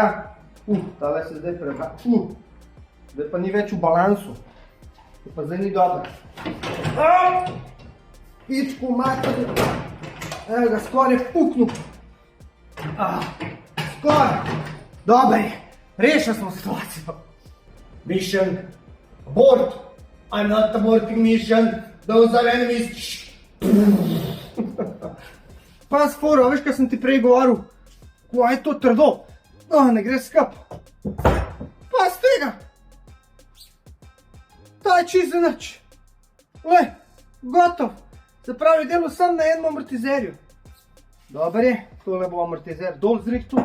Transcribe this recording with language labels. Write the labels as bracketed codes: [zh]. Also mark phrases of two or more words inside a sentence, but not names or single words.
[sl] Tale se zdaj prebra. Zdaj pa ni več v balansu. To pa zdaj ni dobro. [hr] Pičku mater. [sl] Evo ga, skoraj je puknil. Skoraj. Dobar je, rešili smo situacijo. [en] Mission abort. I'm not aborting mission. Those are enemies. [sl] Pas foro, veš kaj sem ti prej govoril? Kaj je to trdo? Ne gre skup. Pas tega. Ta je čist za nič. Le, gotov. Se pravi, delo sem na enem amortizerju. Dobar je, tole bo amortizer dol zrihtu.